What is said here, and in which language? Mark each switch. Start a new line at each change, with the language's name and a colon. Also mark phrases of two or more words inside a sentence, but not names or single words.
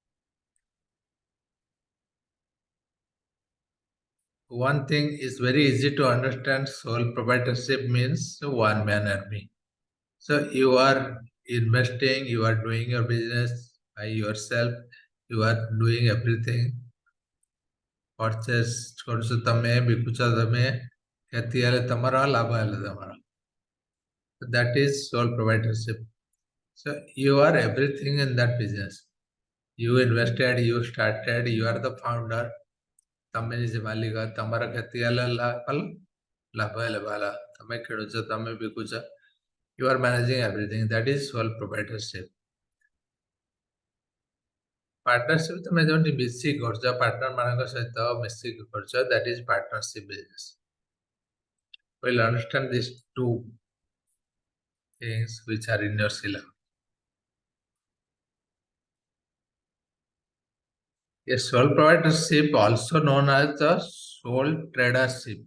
English: One thing is very easy to understand: sole proprietorship means one man army. So you are investing, you are doing your business by yourself, you are doing everything.
Odia: Purchase କରୁଛ ତମେ, ବିକୁଛ ତମେ, କ୍ଷତି ହେଲେ ତମର, ଲାଭ ହେଲେ ତମର.
English: That is sole proprietorship. So you are everything in that business. You invested, you started, you are the founder.
Odia: ତମେ ନିଜେ ମାଲିକ, ତମର କ୍ଷତି ହେଲେ ଲାଭ ହେଲେ ଭଲ, ତମେ କିଣୁଛ, ତମେ ବିକୁଛ.
English: You are managing everything. That is sole proprietorship.
Odia: Partnership ତମେ ଯୋଉଠି ମିଶିକି କରୁଛ, ପାର୍ଟନର ମାନଙ୍କ ସହିତ ମିଶିକି କରୁଛ,
English: that is partnership business. We'll understand these two things which are in your syllabus. A sole proprietorship, also known as the sole tradership.